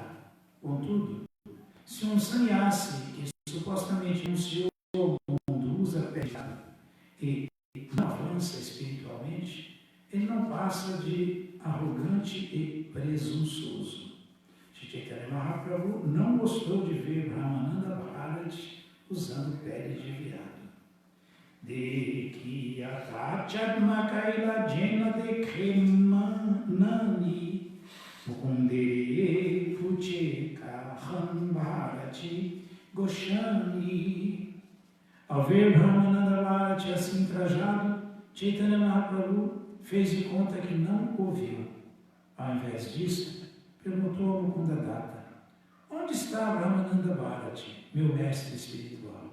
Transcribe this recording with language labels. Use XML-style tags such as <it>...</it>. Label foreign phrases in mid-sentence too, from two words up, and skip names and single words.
<pt>Contudo, se um sannyasi que supostamente renunciou ao mundo usa pele de veado e não avança espiritualmente, ele não passa de arrogante e presunçoso. Shri Chaitanya Mahaprabhu não gostou de ver Brahmananda Bharati usando pele de veado.</pt> <bn>দেখিয়া ছদ্ম কৈলা যেন দেখেমানানি মুকুন্দেরে পুছে কাঁহা ভারতী গোসাঞি.</bn> <pt>Ao ver Brahmananda Bharati assim trajado, Chaitanya Mahaprabhu fez de conta que não ouviu. Ao invés disso, perguntou ao Mukundadatta: onde está Brahmananda Bharati, meu mestre espiritual?</pt>